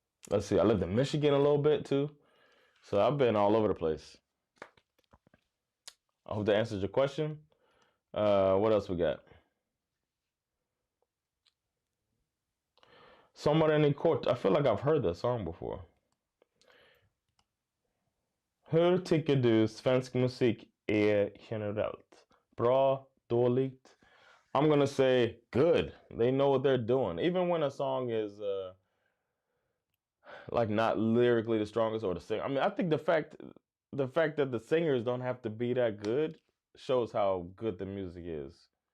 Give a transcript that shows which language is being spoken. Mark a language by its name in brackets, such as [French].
[English] Let's see. I lived in Michigan a little bit too. So I've been all over the place. I hope that answers your question. What else we got? Sommaren i kort. I feel like I've heard that song before. [Swedish] Hur tycker du svensk musik är generellt? Bra, dåligt? [English] I'm gonna say good. They know what they're doing. Even when a song is like not lyrically the strongest or the singer. I mean, I think the fact that the singers don't have to be that good shows how good the music is.